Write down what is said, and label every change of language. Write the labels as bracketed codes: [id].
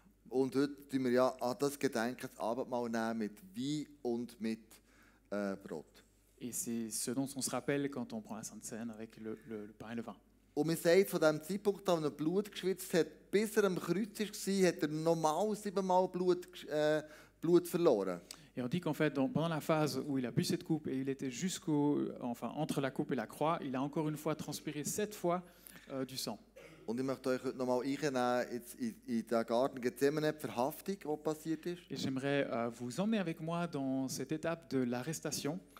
[de] Und heute tun wir ja an das Gedenken das Abendmahl nehmen mit Wein und mit Brot. [fr] Et c'est ce dont on se rappelle quand on prend la Sainte Seine avec le pain et le vin. [de] Und man sagt, von dem Zeitpunkt an, wo er Blut geschwitzt hat, bis er am Kreuz war, hat er normal 7-mal Blut verloren. [fr] Et on dit qu'en fait, pendant la phase où il a bu cette coupe et il était entre la coupe et la croix, il a encore une fois transpiré 7 fois du sang. [de] Und ich möchte euch heute nochmal einnehmen in den Garten Gethsemane, die Verhaftung, die passiert ist. [fr] Et j'aimerais vous emmener avec moi dans cette étape de l'arrestation